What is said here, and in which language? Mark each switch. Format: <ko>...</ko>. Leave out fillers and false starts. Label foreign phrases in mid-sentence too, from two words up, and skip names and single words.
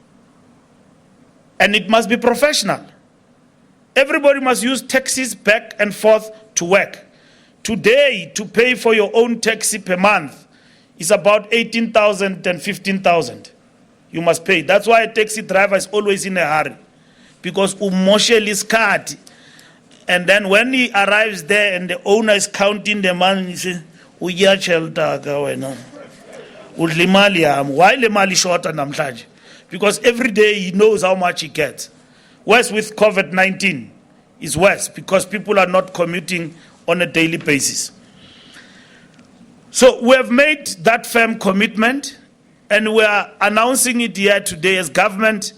<en>And it must be professional. Everybody must use taxis back and forth to work. Today, to pay for your own taxi per month is about 18,000 and 15,000. You must pay. That's why a taxi driver is always in a hurry, because</en> <zu>umoshe iskhathi.</zu> <en>And then when he arrives there and the owner is counting the money, he says,</en> <zu>uyachelta ka wena. Udla imali yami. Why le mali shorta namhlanje?</zu> <en>Because every day he knows how much he gets. Worse with COVID-19 is worse, because people are not commuting on a daily basis. So we have made that firm commitment, and we are announcing it here today as government.</en>